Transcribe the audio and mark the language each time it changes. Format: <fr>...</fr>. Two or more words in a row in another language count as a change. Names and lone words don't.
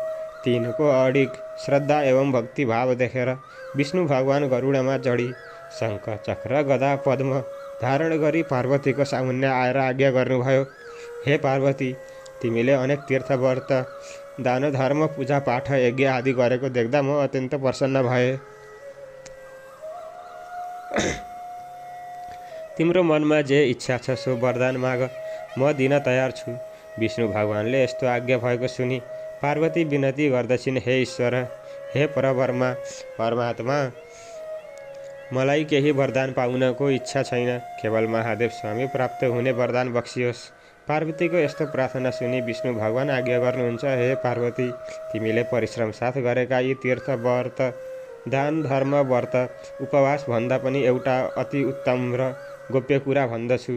<ne>तिनको अडिग श्रद्धा एवं भक्तिभाव देखेर विष्णु भगवान गरुडमा चढी शङ्ख चक्र गदा पद्म धारण गरी पार्वतीको सामुन्ने आएर आज्ञा गर्नुभयो, हे पार्वती, तिमीले अनेक तीर्थ व्रत दान धर्म पूजा पाठ यज्ञ आदि गरेको देख्दा म अत्यन्त प्रसन्न भए। तिम्रो मनमा जे इच्छा छ सो वरदान माग, म दिन तयार छु। विष्णु भगवानले यस्तो आज्ञा भएको सुनि पार्वती विनती गर्दछिन्, हे ईश्वर, हे परब्रह्मा परमात्मा, मलाई केही वरदान पाउनको इच्छा छैन, केवल महादेव स्वामी प्राप्त हुने वरदान बक्सियोस्। पार्वतीको यस्तो प्रार्थना सुनि विष्णु भगवान आज्ञा गर्नुहुन्छ, हे पार्वती, तिमीले परिश्रम साथ गरेका यी तीर्थ व्रत, दान धर्म व्रत, उपवास भन्दा पनि एउटा अति उत्तम र गोप्य कुरा भन्दछु।</ne>